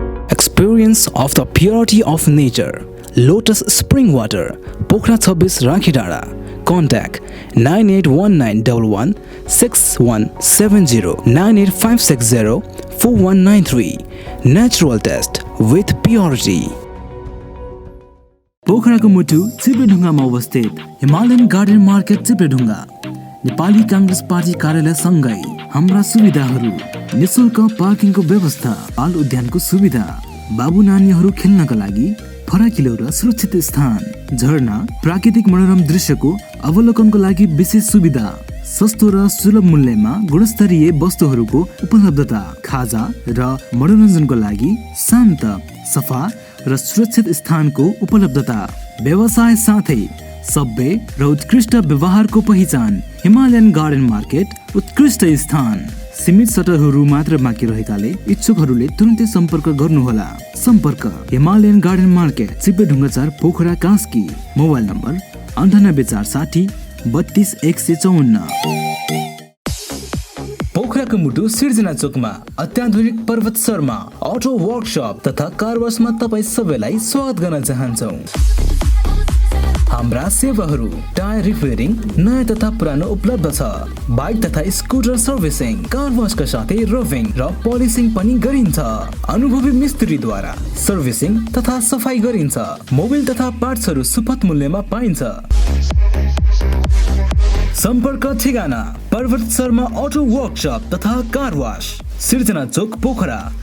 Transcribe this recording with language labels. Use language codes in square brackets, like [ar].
[en] Experience of the purity of nature. Lotus Spring Water, Pokhara 26 Rakhidara. Contact 9819116170 985604193. Natural test with purity. [ne] पोखराको मुटु चिप्लेढुङ्गामा अवस्थित Himalayan garden market चिप्लेढुङ्गा Nepali Congress party कार्यालय सँगै हाम्रा सुविधाहरू: निशुल्क पार्किङको व्यवस्था, बाल उद्यानको सुविधा, बाबु नानीहरू खेल्नका लागि फराकिलो र सुरक्षित स्थान, झरना, प्राकृतिक मनोरम दृश्यको अवलोकनको लागि विशेष सुविधा, सस्तो र सुलभ मूल्यमा गुणस्तरीय वस्तुहरूको उपलब्धता, खाजा र मनोरञ्जनको लागि शान्त, सफा र सुरक्षित स्थानको उपलब्धता, व्यवसाय साथै सभ्य र उत्कृष्ट व्यवहारको पहिचान। हिमालयन गार्डन मार्केट उत्कृष्ट स्थान। सीमित सटरहरू मात्र बाँकी रहेकाले इच्छुकहरूले तुरुन्तै सम्पर्क गर्नुहोला। सम्पर्क Himalayan garden market, चिप्लेढुङ्गा 4, Pokhara, Kaski. Mobile number 98460 32154। पोखराको मुटु सिर्जना चोकमा अत्याधुनिक पर्वत शर्मा अटो वर्कशप तथा कार वासमा तपाईँ सबैलाई स्वागत गर्न चाहन्छौँ। हाम्रा सेवाहरू: टायर रिपेयरिङ नयाँ तथा पुरानो उपलब्ध छ, बाइक तथा स्कुटर सर्भिसिङ, कार वासका साथै रभिङ र पोलिसिङ पनि गरिन्छ। अनुभवी मिस्त्रीद्वारा सर्भिसिङ तथा सफाई गरिन्छ। मोबिल तथा पार्ट्सहरू सुपथ मूल्यमा पाइन्छ। सम्पर्क ठेगाना: पर्वत शर्मा अटो वर्कशप तथा कार वास, सिर्जना चोक, पोखरा।